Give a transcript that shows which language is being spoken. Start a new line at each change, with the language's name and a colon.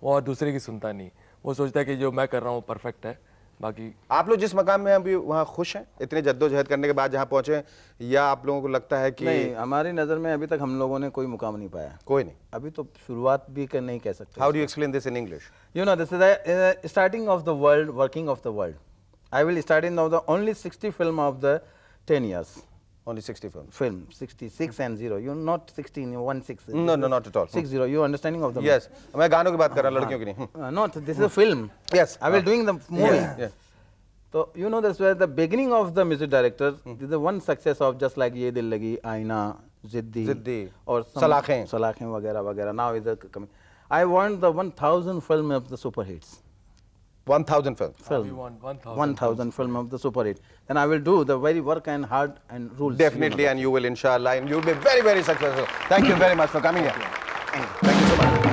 Hindi: वो और दूसरे की सुनता नहीं, वो सोचता है कि जो मैं कर रहा हूँ परफेक्ट है, बाकी। आप लोग जिस मकाम में अभी वहाँ खुश हैं इतने जद्दोजहद करने के बाद जहाँ पहुंचे, या आप लोगों को लगता है कि नहीं, हमारी नजर में अभी तक हम लोगों ने कोई मुकाम नहीं पाया। कोई नहीं? अभी तो शुरुआत भी नहीं कह सकते।
English: How do you explain this in English? You know, this is the starting of the world, working of the world. I will start in now the only 60 film of the 10 years. Only 60 films. Film 66 and 0. You're not 16. You're 16. No, no, not at all. 60. You understanding of the Yes.
Hindi: मैं गानों की बात कर रहा हूँ, लड़कियों की नहीं।
English: not. This is a film. Yes. I will doing the movie. Yeah, yeah. So you know that's where the beginning of the music director. This is the one success of just like Yeh Dillagi, Aaina, Ziddi, और सलाखें
Hindi: वगैरह वगैरह.
English: Now is the coming. I want the 1000 film of the super hits. 1000 films. We want 1000 film of the super hit. Then I will do the very work and hard and rules. Definitely, and you will, inshallah, and you will be very, very successful. Thank you very much for coming here. Thank you so much.